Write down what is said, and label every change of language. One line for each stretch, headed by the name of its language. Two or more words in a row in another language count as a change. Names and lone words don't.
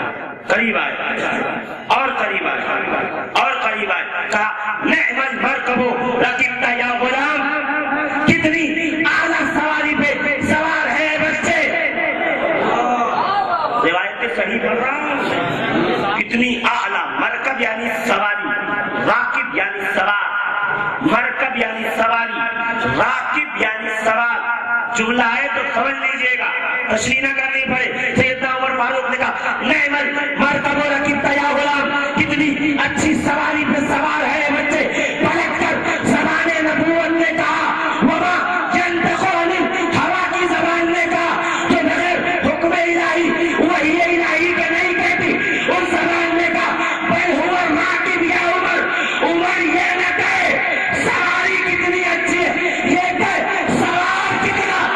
Urdu: قریب آئے اور قریب آئے اور قریب آئے. کہا
Arabic: نعم المرکب رکبت یا غلام،
Urdu: کتنی اعلیٰ سواری پہ سوار ہے بچے. روایت صحیح پڑھ رہا ہوں. کتنی اعلیٰ، مرکب یعنی سواری، راکب یعنی سوار، مرکب یعنی سواری، راکب یعنی سوار. جملہ ہے تو سمجھ لیجیے گا، تشریح نہ کرنی پڑے. سیدنا عمر فاروق نے کہا
Arabic: نعم المرکب رکبت یا غلام،
Urdu: کتنی اچھی سواری پہ سوار ہے بچے. پلٹ کر زبان نبوت نے کہا
Arabic: وما ينطق عن الهوى
Urdu: کی زبان نے کہا جو بغیر حکم الہی وحی الہی کے نہیں کہتی. اس زبان نے کہا
Arabic: بل هو الراکب یا عمر،
Urdu: عمر یہ نہ کہے سواری کتنی اچھی ہے، یہ کہے سوار کتنا.